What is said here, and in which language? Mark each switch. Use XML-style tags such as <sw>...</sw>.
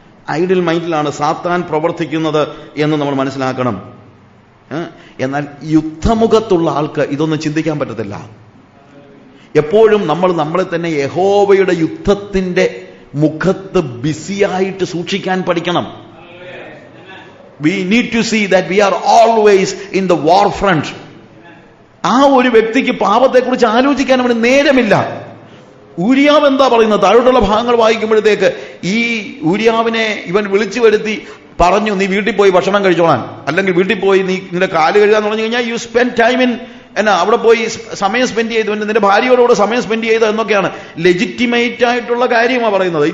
<ml>Idle മൈൻഡിലാണ് സാത്താൻ പ്രവർത്തിക്കുന്നത് എന്ന് നമ്മൾ മനസ്സിലാക്കണം. എന്നാൽ യുദ്ധമുഖത്തുള്ള ആൾക്ക് ഇതൊന്നും ചിന്തിക്കാൻ പറ്റത്തില്ല. എപ്പോഴും നമ്മളെ തന്നെ യഹോവയുടെ യുദ്ധത്തിന്റെ മുഖത്ത് ബിസിയായിട്ട് സൂക്ഷിക്കാൻ പഠിക്കണം.</ml> <en>We need to see that we are always in the war front.</en> <ml>ആ ഒരു വ്യക്തിക്ക് പാപത്തെക്കുറിച്ച് ആലോചിക്കാൻ അവന് നേരമില്ല. ഊരിയാവ് എന്താ പറയുന്നത്? താഴോട്ടുള്ള ഭാഗങ്ങൾ വായിക്കുമ്പോഴത്തേക്ക് ഈ ഊരിയാവിനെ ഇവൻ വിളിച്ചു വരുത്തി പറഞ്ഞു, നീ വീട്ടിൽ പോയി ഭക്ഷണം കഴിച്ചോളാൻ, അല്ലെങ്കിൽ വീട്ടിൽ പോയി നീ നിന്റെ കാല് കഴുകാന്ന് പറഞ്ഞു കഴിഞ്ഞാൽ</ml> <en>you spend time in</en> <ml>അവിടെ പോയി സമയം സ്പെൻഡ് ചെയ്തു, നിന്റെ ഭാര്യയോടുകൂടെ സമയം സ്പെൻഡ് ചെയ്ത എന്നൊക്കെയാണ് ലെജിറ്റിമേറ്റ് ആയിട്ടുള്ള കാര്യമാണ് പറയുന്നത്.</ml>